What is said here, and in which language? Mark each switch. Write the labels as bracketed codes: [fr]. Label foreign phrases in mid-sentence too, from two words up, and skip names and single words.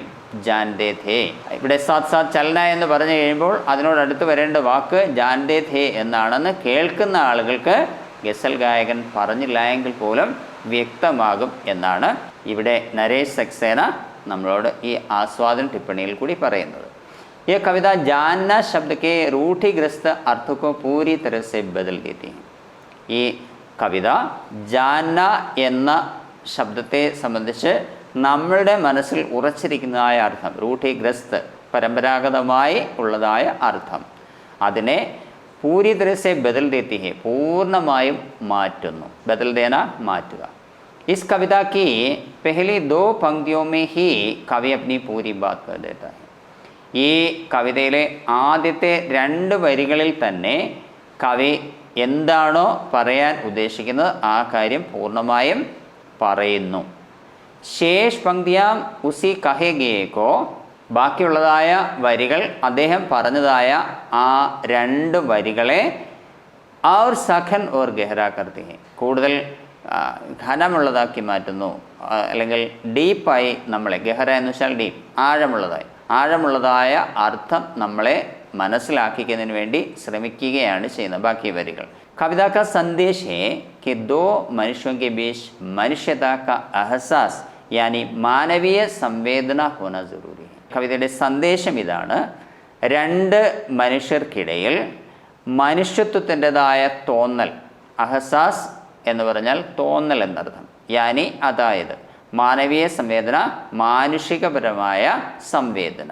[hi] जानते थे, [ml] ഇവിടെ [hi] साथ साथ चलना [ml] എന്ന് പറഞ്ഞു കഴിയുമ്പോൾ അതിനോടടുത്ത് വരേണ്ട വാക്ക് [hi] जानते थे [ml] എന്നാണെന്ന് കേൾക്കുന്ന ആളുകൾക്ക് ഗസൽ ഗായകൻ പറഞ്ഞില്ല എങ്കിൽ പോലും വ്യക്തമാകും എന്നാണ് ഇവിടെ നരേഷ് സക്സേന നമ്മളോട് ഈ ആസ്വാദന ടിപ്പണിയിൽ കൂടി പറയുന്നത്. [hi] ये कविता जानना शब्द के रूढ़िग्रस्त अर्थ को पूरी तरह से बदल देती है. [ml] ഈ കവിത ജാന്ന എന്ന ശബ്ദത്തെ സംബന്ധിച്ച് നമ്മളുടെ മനസ്സിൽ ഉറച്ചിരിക്കുന്നതായ അർത്ഥം, റൂഢിഗ്രസ്ത് പരമ്പരാഗതമായി ഉള്ളതായ അർത്ഥം, അതിനെ [hi] पूरी तरह से बदल देती है, [ml] പൂർണ്ണമായും മാറ്റുന്നു. [hi] बदल देना മാറ്റുക. इस कविता की पहली दो पंक्तियों में ही कवि अपनी पूरी बात कर देता है. [ml] ഈ കവിതയിലെ ആദ്യത്തെ രണ്ട് വരികളിൽ തന്നെ കവി എന്താണോ പറയാൻ ഉദ്ദേശിക്കുന്നത് ആ കാര്യം പൂർണ്ണമായും പറയുന്നു. [hi] शेष पंक्तियाँ उसी कहे को, [ml] ബാക്കിയുള്ളതായ വരികൾ അദ്ദേഹം പറഞ്ഞതായ ആ രണ്ട് വരികളെ [hi] और सघन और गहरा करती है, [ml] കൂടുതൽ ഘനമുള്ളതാക്കി മാറ്റുന്നു. അല്ലെങ്കിൽ ഡീപ്പായി നമ്മളെ, ഗഹ്റ എന്ന് വെച്ചാൽ ഡീപ്പ്, ആഴമുള്ളതായ അർത്ഥം നമ്മളെ മനസ്സിലാക്കിക്കുന്നതിന് വേണ്ടി ശ്രമിക്കുകയാണ് ചെയ്യുന്നത് ബാക്കി വരികൾ. [hi] कविता का संदेश है कि दो मनुष्यों के बीच मनुष्यता का एहसास यानी मानवीय संवेदना होना जरूरी है. [ml] കവിതയുടെ സന്ദേശം ഇതാണ്: രണ്ട് മനുഷ്യർക്കിടയിൽ മനുഷ്യത്വത്തിൻ്റെതായ തോന്നൽ, അഹസാസ് എന്ന് പറഞ്ഞാൽ തോന്നൽ എന്നർത്ഥം, യാനി അതായത് മാനവീയ സംവേദന, മാനുഷികപരമായ സംവേദന.